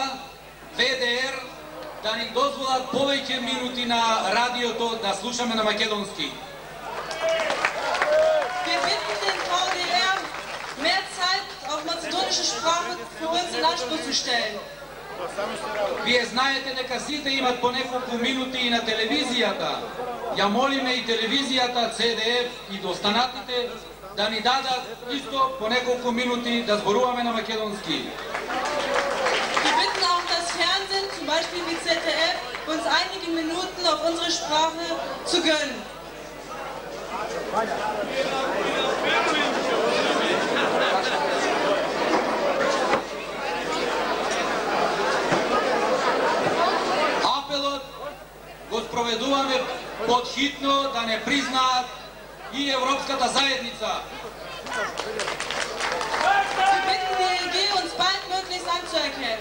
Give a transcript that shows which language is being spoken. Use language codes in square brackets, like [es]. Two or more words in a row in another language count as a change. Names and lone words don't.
[mk] ВДР, да ни дозволат повеќе минути на радиото да слушаме на македонски. [de] Wir bitten den VDR, mehr Zeit auf mazedonische Sprache für uns in Anspruch zu stellen. [mk] Вие знаете дека сите имат по неколку минути и на телевизијата. Ја молиме и телевизијата, CDF и останатите да ни дадат исто по неколку минути да зборуваме на македонски. [de] Wir bitten auch das Fernsehen, zum Beispiel wie ZDF, uns einige Minuten auf unsere Sprache zu gönnen. [mk] Апелот го спроведуваме подхитно да не признаат и Европската заедница. [de] Wir bitten die EG, uns baldmöglichst anzuerkennen.